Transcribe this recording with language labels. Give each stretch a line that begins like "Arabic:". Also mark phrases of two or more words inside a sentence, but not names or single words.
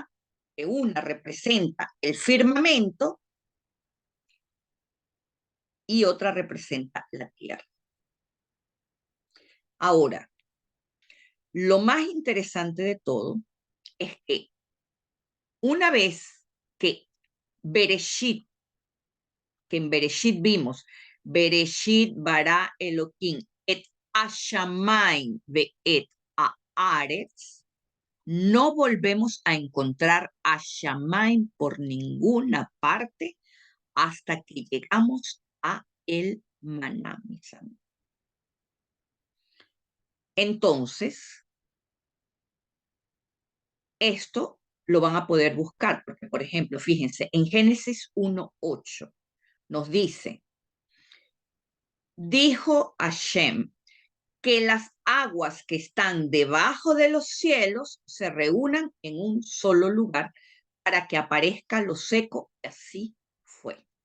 Spanish: Que una representa el firmamento y otra representa la tierra. Ahora, lo más interesante de todo es que una vez que Bereshit, que en Bereshit vimos,
Hebrew: בראשית ברא אלוהים את השמים ואת הארץ,
Spanish: no volvemos a encontrar a Shamayim por ninguna parte hasta que llegamos a el maná, mis amigos. Entonces, esto lo van a poder buscar, porque, por ejemplo, fíjense, en Génesis 1:8 nos dice, dijo Hashem, que las aguas que están debajo de los cielos se reúnan en un solo lugar para que aparezca lo seco, y así fue.